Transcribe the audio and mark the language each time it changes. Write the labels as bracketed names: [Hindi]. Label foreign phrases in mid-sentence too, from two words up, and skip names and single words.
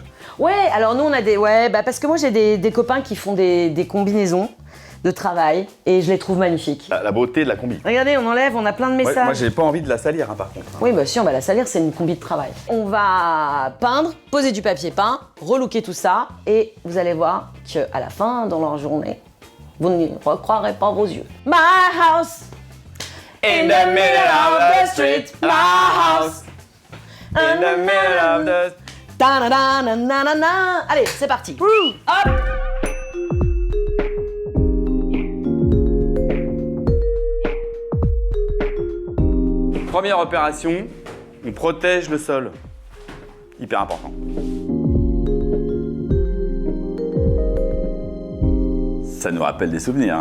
[French] Ouais, alors nous on a des. Ouais, parce que moi j'ai des copains qui font des combinaisons de travail et je les trouve magnifiques. La beauté de la combi. Regardez, on enlève, on a plein de Ouais, messages. moi j'ai pas envie de la salir hein, par contre. Hein. Oui, bah si, on va la salir, c'est une combi de travail. On va peindre, poser du papier peint, relooker tout ça et vous allez voir qu'à la fin, dans leur journée, vous ne recroirez pas vos yeux. [English] My house in the middle of the street, my house In the middle of the... Ta-na-na-na-na-na. [French] Allez, c'est parti. Hop. Première opération, on protège le sol. Hyper important. Ça nous rappelle des souvenirs.